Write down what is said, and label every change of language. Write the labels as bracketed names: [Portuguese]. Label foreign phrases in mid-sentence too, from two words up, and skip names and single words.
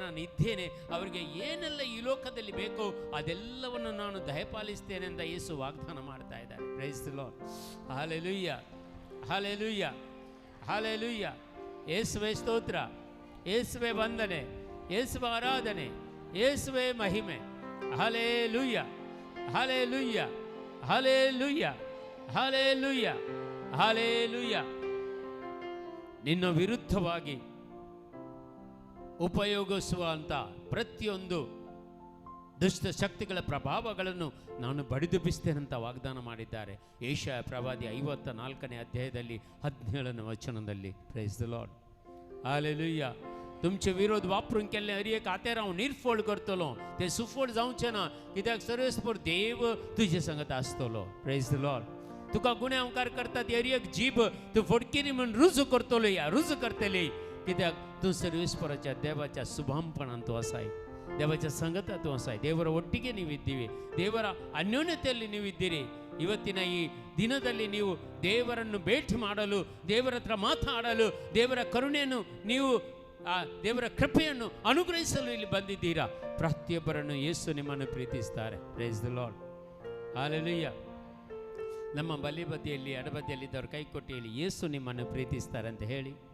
[Kannada] ನಾನು ಇದ್ದೇನೆ ಅವರಿಗೆ ಏನೆಲ್ಲ ಈ ಲೋಕದಲ್ಲಿ ಬೇಕೋ ಅದೆಲ್ಲವನ್ನು ನಾನು ದಯಪಾಲಿಸ್ತೇನೆ ಅಂತ ಯೇಸು ವಾಗ್ದಾನ ಮಾಡ್ತಾ ಇದ್ದಾರೆ [English] praise the Lord [Kannada] ಹalleluya ಹalleluya ಹalleluya ಯೇಸುವೇ ಸ್ತೋತ್ರ ಯೇಸುವೇ ವಂದನೆ ಯೇಸುವೇ ಆರಾಧನೆ ಯೇಸುವೇ ಮಹಿಮೆ ಹalleluya ಹalleluya ಹalleluya ಹalleluya ಹalleluya ನಿನ್ನ ವಿರುದ್ಧವಾಗಿ ಉಪಯೋಗಿಸುವಂತ ಪ್ರತಿಯೊಂದು ದುಷ್ಟ ಶಕ್ತಿಗಳ ಪ್ರಭಾವಗಳನ್ನು ನಾನು ಬಡಿದೆಬ್ಬಿಸ್ತೇನಂತ ವಾಗ್ದಾನ ಮಾಡಿದ್ದಾರೆ ಯೆಶಾಯ ಪ್ರವಾದಿ 54ನೇ ಅಧ್ಯಾಯದಲ್ಲಿ 17ನೇ ವಚನದಲ್ಲಿ [English] praise the Lord [Kannada] हालेलुया [Konkani] तुमचे विरोध वापरून केल्ले हर एक हातेर हांव निर्फोळ करतलो ते सुफोळ जावचे ना कित्याक सर्वेस्पर देव तुजे संगत आसतलो [English] praise the Lord [Konkani] तुका गुन्यांवकार करता ती हर एक जीभ तूं फडकिरी म्हणून रुजू करतलो या रुजू करतली कित्याक तूं सर्वेस्पराच्या देवाच्या शुभांपणान तूं आसाय [Kannada] ದೇವರ ಸಂಗತ ತೋರಿಸಾಯಿ ದೇವರ ಒಟ್ಟಿಗೆ ನೀವಿದ್ದೀವಿ ದೇವರ ಅನ್ಯೋನ್ಯತೆಯಲ್ಲಿ ನೀವಿದ್ದೀರಿ ಇವತ್ತಿನ ಈ ದಿನದಲ್ಲಿ ನೀವು ದೇವರನ್ನು ಭೇಟಿ ಮಾಡಲು ದೇವರ ಹತ್ರ ಮಾತಾಡಲು ದೇವರ ಕರುಣೆಯನ್ನು ನೀವು ದೇವರ ಕೃಪೆಯನ್ನು ಅನುಗ್ರಹಿಸಲು ಇಲ್ಲಿ ಬಂದಿದ್ದೀರಾ ಪ್ರತಿಯೊಬ್ಬರನ್ನು ಯೇಸು ನಿಮ್ಮನ್ನು ಪ್ರೀತಿಸ್ತಾರೆ [English] praise the Lord [Kannada] ಹalleluya ನಮ್ಮ ಬಲಿಬದಿಯಲ್ಲಿ ಎಡಬದಿಯಲ್ಲಿದ್ದವರು ಕೈ ಕೊಟ್ಟು ಹೇಳಿ ಯೇಸು ನಿಮ್ಮನ್ನು ಪ್ರೀತಿಸ್ತಾರೆ ಅಂತ ಹೇಳಿ